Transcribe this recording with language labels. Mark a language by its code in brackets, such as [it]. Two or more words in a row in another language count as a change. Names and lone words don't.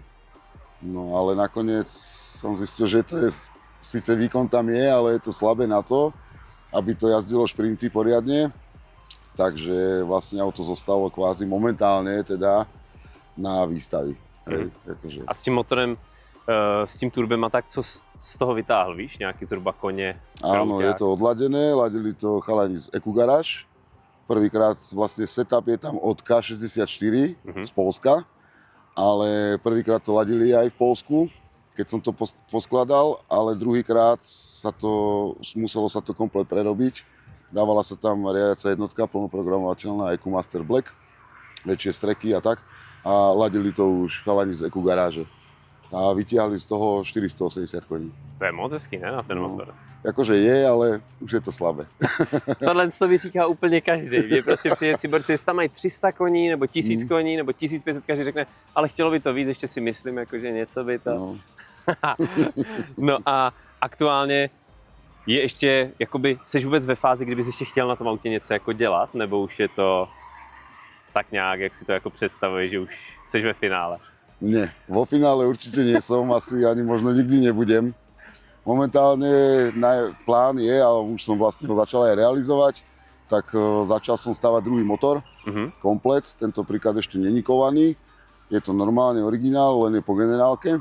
[sk] No ale nakoniec som zistil, že to je, síce výkon tam je, ale je to slabé na to, aby to jazdilo šprinty poriadne. Takže vlastne auto zostalo kvázi momentálne teda na výstavy. Pretože... [cs] A s tím motorem, s tím turbem a tak, co z toho vytáhl, víš? Nějaký zhruba koně? [sk] Áno, je to odladené, ladili to chalani z EcoGarage. Prvýkrát vlastne setup je tam od K64 z Polska, ale prvýkrát to ladili aj v Polsku, keď som to poskladal, ale druhýkrát muselo sa to komplet prerobiť. Dávala sa tam riadiaca jednotka, plnoprogramovateľná EcoMaster Black, väčšie streky a tak. A ladili to už chalani z EcoGarage. A vytiahli z toho 480 koní. [cs] To je moc hezký, ne, na ten motor? [sk] Jakože je, ale už je to slabé. [cs] Tohle to mi říká úplně každý. Že prostě přijde si borci, jestli tam mají 300 koní, nebo 1000 koní, nebo 1500, každý řekne, ale chtělo by to víc, ještě si myslím, jakože něco by to... No. No a aktuálně je ještě, jakoby, jsi vůbec ve fázi, kdybys ještě chtěl na tom autě něco jako dělat, nebo už je to tak nějak, jak si to jako představuješ, že už jsi ve finále? [sk] Nie, vo finále určite nie som, asi ani možno nikdy nebudem. Momentálne plán je, a už som vlastne ho začal aj realizovať, tak začal som stavať druhý motor, komplet, tento príklad ešte není kovaný. Je to normálne originál, len je po generálke.